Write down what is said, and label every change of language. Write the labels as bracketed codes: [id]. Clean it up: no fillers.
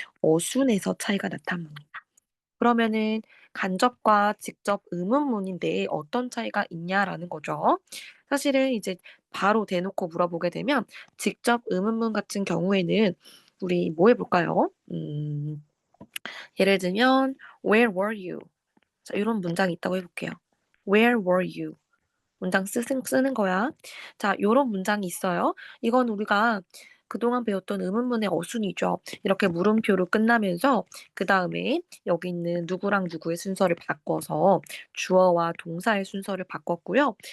[ko] 어순에서 차이가 나타납니다. 그러면은 간접과 직접 의문문인데 어떤 차이가 있냐라는 거죠. 사실은 이제 바로 대놓고 물어보게 되면 직접 의문문 같은 경우에는 우리 뭐 해볼까요? [en] 예를 들면 Where were you? [ko] 자, 이런 문장이 있다고 해볼게요. [en] Where were you? [ko] 문장 쓰는 거야. 자, 요런 문장이 있어요. 이건 우리가 그동안 배웠던 의문문의 어순이죠. 이렇게 물음표로 끝나면서 그 다음에 여기 있는 누구랑 누구의 순서를 바꿔서 주어와 동사의 순서를 바꿨고요.